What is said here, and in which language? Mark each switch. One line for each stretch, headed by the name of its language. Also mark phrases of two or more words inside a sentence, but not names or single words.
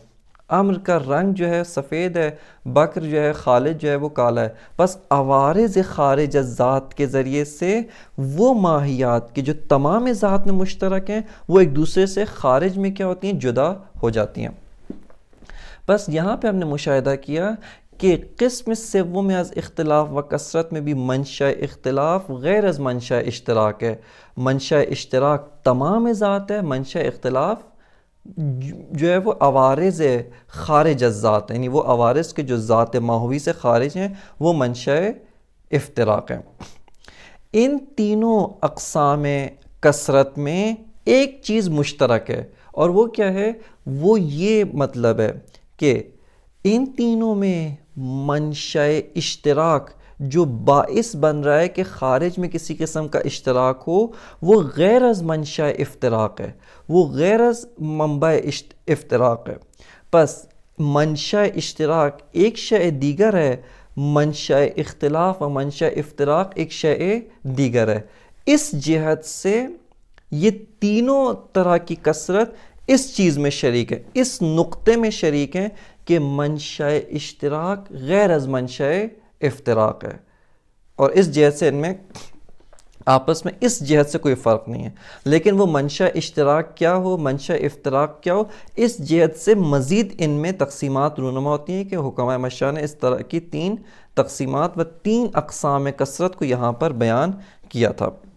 Urdu: عمر کا رنگ جو ہے سفید ہے، بکر جو ہے خالد جو ہے وہ کالا ہے. بس عوارض خارج ذات کے ذریعے سے وہ ماہیات کی جو تمام ذات میں مشترک ہیں وہ ایک دوسرے سے خارج میں کیا ہوتی ہیں؟ جدا ہو جاتی ہیں. بس یہاں پہ ہم نے مشاہدہ کیا کہ قسم سوم از اختلاف و کثرت میں بھی منشأ اختلاف غیر از منشأ اشتراک ہے. منشأ اشتراک تمام ذات ہے، منشأ اختلاف جو ہے وہ عوارض خارج از ذات، یعنی وہ عوارض کے جو ذات ماہوی سے خارج ہیں وہ منشأ افتراق ہیں. ان تینوں اقسام کثرت میں ایک چیز مشترک ہے، اور وہ کیا ہے؟ وہ یہ مطلب ہے کہ ان تینوں میں منشأ اشتراک جو باعث بن رہا ہے کہ خارج میں کسی قسم کا اشتراک ہو وہ غیر از منشأ افتراق ہے، وہ غیر از منبع افتراق ہے. پس منشأ اشتراک ایک شے دیگر ہے، منشأ اختلاف و منشأ افتراق ایک شے دیگر ہے. اس جہت سے یہ تینوں طرح کی کثرت اس چیز میں شریک ہے، اس نقطے میں شریک ہیں کہ منشأ اشتراک غیر از منشأ افتراق ہے. اور اس جہت سے ان میں آپس میں اس جہت سے کوئی فرق نہیں ہے. لیکن وہ منشأ اشتراک کیا ہو، منشأ افتراق کیا ہو، اس جہت سے مزید ان میں تقسیمات رونما ہوتی ہیں کہ حکمائے مشاء نے اس طرح کی 3 تقسیمات و 3 اقسام کثرت کو یہاں پر بیان کیا تھا.